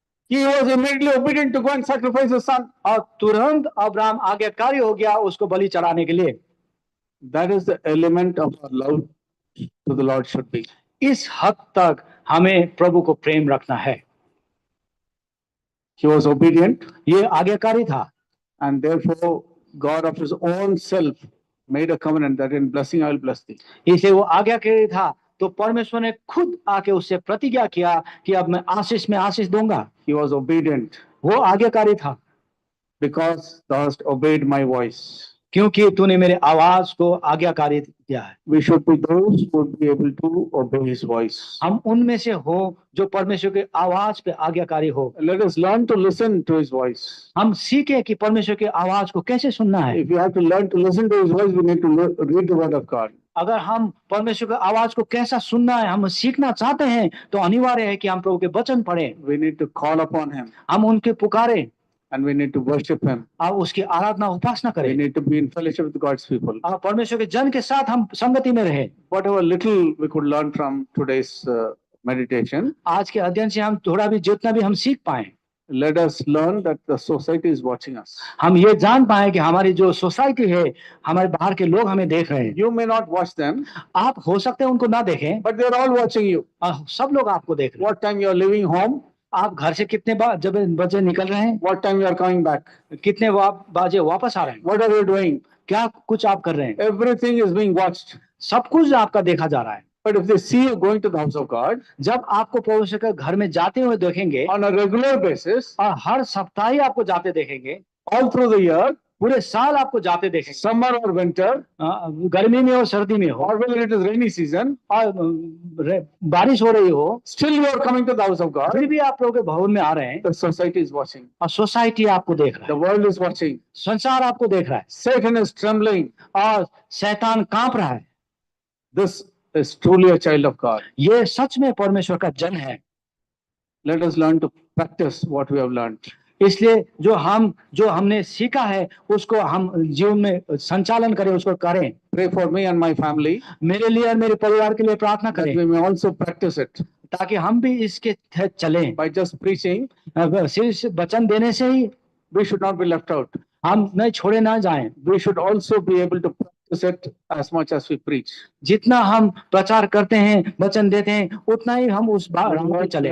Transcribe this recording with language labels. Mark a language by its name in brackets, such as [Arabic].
[English] He was immediately obedient to go and sacrifice his son. [Hindi] और तुरंत Abraham आज्ञाकारी हो गया उसको बलि चढ़ाने के लिए। [English] That is the element of our love to the Lord should be. [Hindi] इस हद तक हमें प्रभु को प्रेम रखना है। [English] He was obedient. [Hindi] ये आज्ञाकारी था। [English] And therefore God of his own self made a covenant that in blessing I will bless thee. [Hindi] इसलिए वो आज्ञाकारी था तो परमेश्वर ने खुद आके उससे प्रतिज्ञा किया कि अब मैं आशीष में आशीष दूंगा। [English] He was obedient. [Hindi] वो आज्ञाकारी था। [English] Because thou hast obeyed my voice. [Hindi] क्योंकि तूने मेरे आवाज को आज्ञाकारी किया है। [English] We should be those who would be able to obey His voice. [Hindi] हम उनमें से हो जो परमेश्वर के आवाज पे आज्ञाकारी हो। [English] Let us learn to listen to His voice. [Hindi] हम सीखे कि परमेश्वर की आवाज को कैसे सुनना है। [English] If we have to learn to listen to His voice, we need to read the Word of God. [Hindi] अगर हम परमेश्वर की आवाज को कैसा सुनना है हम सीखना चाहते हैं तो अनिवार्य है कि हम प्रभु के वचन पढ़ें। [English] We need to call upon Him [Hindi] हम उनके पुकारे [English] and we need to worship Him. [Hindi] और उसकी आराधना उपासना [English] We [Hindi] करें [English] need to be in fellowship with God's people. [Hindi] और परमेश्वर के जन के साथ हम संगति में रहे। [English] Whatever little we could learn from today's meditation, [Hindi] आज के अध्ययन से हम थोड़ा भी जितना भी हम सीख पाए, [English] let us learn that the society is watching us. [Hindi] हम ये जान पाए कि हमारी जो सोसाइटी है हमारे बाहर के लोग हमें देख रहे हैं। [English] You may not watch them, [Hindi] आप हो सकते हैं उनको ना देखें, [English] but they are all watching you. [Hindi] सब लोग आपको देख रहे हैं। [English] What time you are leaving home? [Hindi] आप घर से कितने बजे निकल रहे हैं, [English] What time you are coming back? [Hindi] कितने बजे वापस आ रहे हैं, [English] What are you doing? [Hindi] क्या कुछ आप कर रहे हैं, [English] Everything is being watched. [Hindi] सब कुछ आपका देखा जा रहा है। [English] But if they see you going to the house of God [Hindi] जब आपको परमेश्वर के घर में जाते हुए देखेंगे [English] on a regular basis, [Hindi] और हर सप्ताह ही आपको जाते देखेंगे, [English] all through the year, [Hindi] पूरे साल आपको जाते देखेंगे, [English] summer or winter, [Hindi] गर्मी में हो सर्दी में हो [English] or whether it is rainy season, [Hindi] और बारिश हो रही हो, [English] still you are coming to the house of God. [Hindi] फिर भी आप लोग के भवन में आ रहे हैं [English] The society is watching. [Hindi] और सोसाइटी आपको देख रहा [English] The [Hindi] है, [English] world is watching. [Hindi] संसार आपको देख रहा है [English] Satan is trembling. [Hindi] और शैतान कांप रहा है। [English] This is truly a child of God. [Hindi] ये सच में परमेश्वर का जन है। [English] Let us learn to practice what we have learned. [Hindi] इसलिए जो हमने सीखा है उसको हम जीवन में संचालन करें, उसको करें। [English] Pray for me and my family [Hindi] मेरे लिए और मेरे परिवार के लिए प्रार्थना [English] that [Hindi] करें [English] we may also practice it [Hindi] ताकि हम भी इसके तहत चलें। [English] by just preaching. [Hindi] सिर्फ वचन देने से ही [English] We should not be left out. [Hindi] हम नहीं छोड़े ना जाएं। [English] We should also be able to practice it as much as we preach. [Hindi] जितना हम प्रचार करते हैं, वचन देते हैं, उतना ही हम उस राह पे चलें।